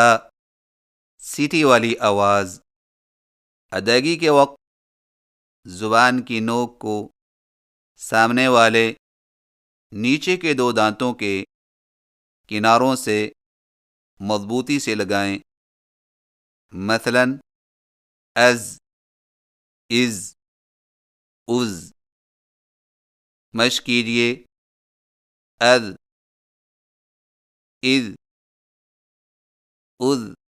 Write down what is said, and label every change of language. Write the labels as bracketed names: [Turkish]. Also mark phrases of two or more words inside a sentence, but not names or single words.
[Urdu] سیٹی والی آواز۔ ادائیگی کے وقت زبان کی نوک کو سامنے والے نیچے کے دو دانتوں کے کناروں سے مضبوطی سے لگائیں، مثلا از، از، از۔ مشق کیجیے، از، از، از،